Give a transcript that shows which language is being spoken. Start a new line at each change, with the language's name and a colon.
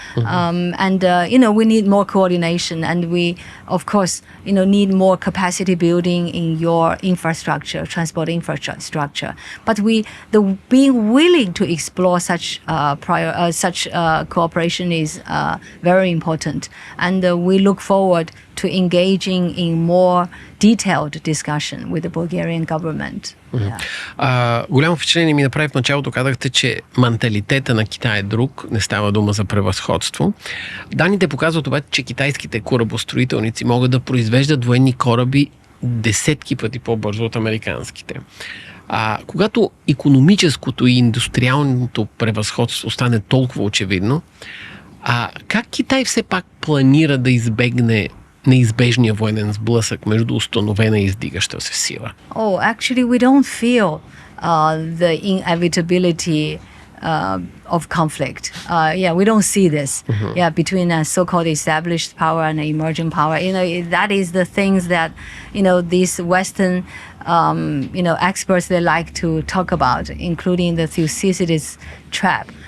English: And, we need more coordination, and we, of course, need more capacity building in your infrastructure, transport infrastructure. But being willing to explore such cooperation is very important, and we look forward to engaging in more detailed discussion with the Bulgarian government.
Bulgarian: Голямо впечатление ми направи в началото. Казахте, че менталитета на Китай е друг. Не става дума за превъзходство. Данните показват обаче, че китайските корабостроителници могат да произвеждат военни кораби десетки пъти по-бързо от американските. Когато икономическото и индустриалното превъзходство стане толкова очевидно, как Китай все пак планира да избегне неизбежния военен сблъсък между установена и издигаща се сила?
English: Actually, we don't feel the inevitability of conflict. We don't see this. Between a so-called established power and an emerging power. That is the things that, these Western, experts, they like to talk about, including the Thucydides trap.